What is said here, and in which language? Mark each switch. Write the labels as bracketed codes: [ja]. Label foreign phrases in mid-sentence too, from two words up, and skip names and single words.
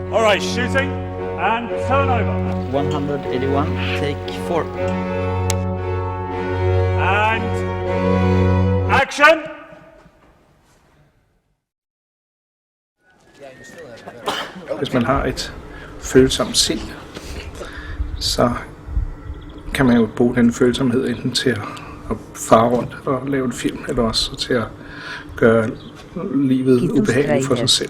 [en] Right, shooting and turn over. 181, take 4. And action. [da] Hvis man har et følsomt sind, så kan man jo bruge den følsomhed enten til at fare rundt og lave en film, eller også til at gøre livet ubehageligt for sig selv.